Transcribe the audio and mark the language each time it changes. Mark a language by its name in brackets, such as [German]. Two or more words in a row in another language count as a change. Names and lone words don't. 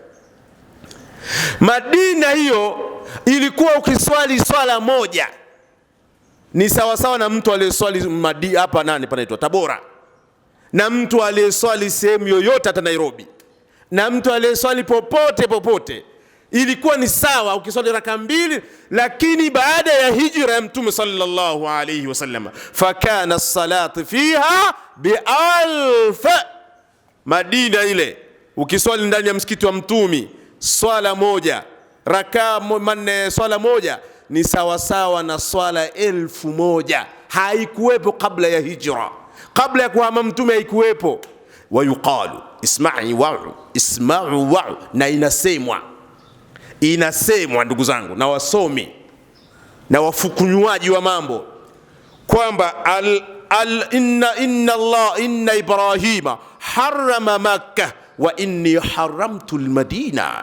[Swahili] Madina hiyo ilikuwa ukiswali swala moja ni sawa sawa na mtu aliyeswali hapa panaitwa Tabora, na mtu aliyeswali sehemu yoyote hata Nairobi, na mtu aliyeswali popote ilikuwa ni sawa ukiswali raka mbili. Lakini baada ya hijra ya Mtume [Arabic] صلى الله عليه وسلم, فكانت الصلاة فيها بألف. [Swahili] Madina ile ukiswali ndani ya msikiti wa Mtume swala moja, raka manne, swala moja ni sawa sawa na swala 1000. Haikuwepo kabla ya hijra. Kabla ya kuhama Mtume haikuwepo. [Arabic] ويقال اسمعوا وعوا, [Swahili] na inasemwa ndugu zangu na wasomi na wafukunywaji wa mambo kwamba [Arabic] إن إبراهيم حرم مكة وإني حرمت المدينة.